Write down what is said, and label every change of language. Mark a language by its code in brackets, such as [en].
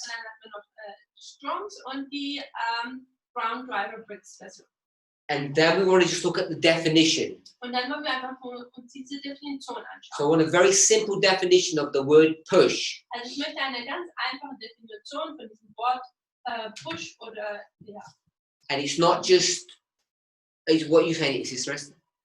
[de] Und dann haben wir noch Strongs und die Brown Driver Briggs Version. [en] And then we want to just look at the definition. [de] Und dann wollen wir einfach uns diese Definition anschauen. [en] So I want a very simple definition of the word push. [de] Also ich möchte eine ganz einfache Definition von diesem Wort Push oder ja. [en] And it's not just, it's what you saying, Sister Esther?